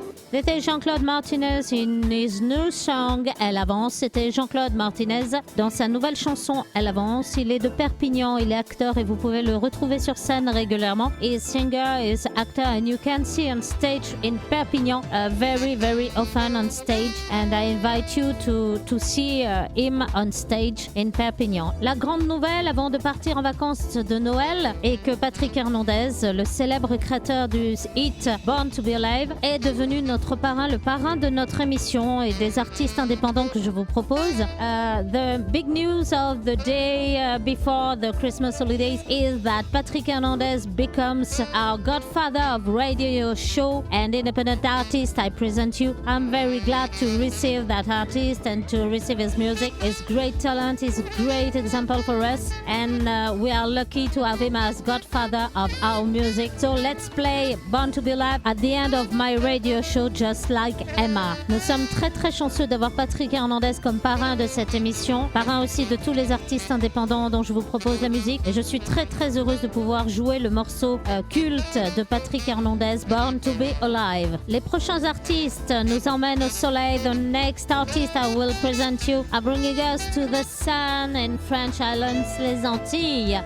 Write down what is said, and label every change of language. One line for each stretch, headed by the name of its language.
French: C'était
English: Jean-Claude Martinez in his new song Elle avance.
French: C'était Jean-Claude Martinez dans sa nouvelle chanson Elle avance. Il est de Perpignan, il est acteur et vous pouvez le retrouver sur scène régulièrement.
English: He is singer, he is actor and you can see on stage in Perpignan very very often on stage and I invite you to see him on stage in Perpignan.
French: La grande nouvelle avant de partir en vacances de Noël est que Patrick Hernandez, le célèbre créateur du hit Born to be Alive, est devenu notre notre parrain, le parrain de notre émission et des artistes indépendants que je vous propose.
English: The big news of the day before the Christmas holidays is that Patrick Hernandez becomes our godfather of radio show and independent artist. I present you. I'm very glad to receive that artist and to receive his music. His great talent is a great example for us, and we are lucky to have him as godfather of our music. So let's play Born to Be Alive at the end of my radio show, just like Emma.
French: Nous sommes très très chanceux d'avoir Patrick Hernandez comme parrain de cette émission, parrain aussi de tous les artistes indépendants dont je vous propose la musique, et je suis très très heureuse de pouvoir jouer le morceau culte de Patrick Hernandez, Born to Be Alive. Les prochains artistes nous emmènent au soleil.
English: The next artist I will present you are bringing us to the sun in French Islands, les Antilles.